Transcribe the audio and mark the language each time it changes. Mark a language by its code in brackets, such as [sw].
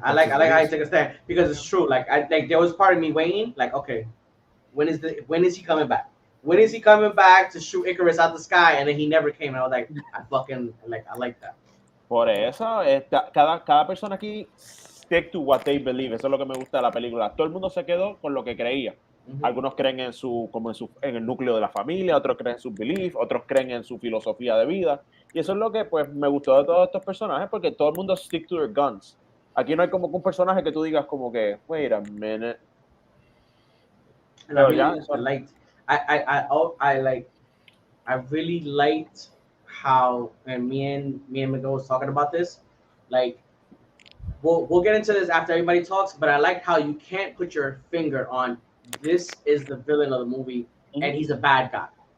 [en] I like how he took a stand because it's true. Like there was part of me waiting, like, okay, when is he coming back? When is he coming back to shoot Icarus out the sky? And then he never came. And I was like, I like that. [es] Por eso, cada persona aquí [en] stick to what they believe. [es] Eso es lo que me gusta de la película. Todo el mundo se quedó con lo que creía. Algunos creen en el núcleo de la familia, otros creen en sus beliefs, otros creen en su filosofía de vida. Y eso es lo que pues me gustó de todos estos personajes, porque todo el mundo [en] stick to their guns. [es] Aquí no hay como un personaje que tú digas como que, [en] wait a minute. I really liked how, and me and Miguel was talking about this, like we'll get into this after everybody talks, but I like how you can't put your finger on this is the villain of the movie and he's a bad guy.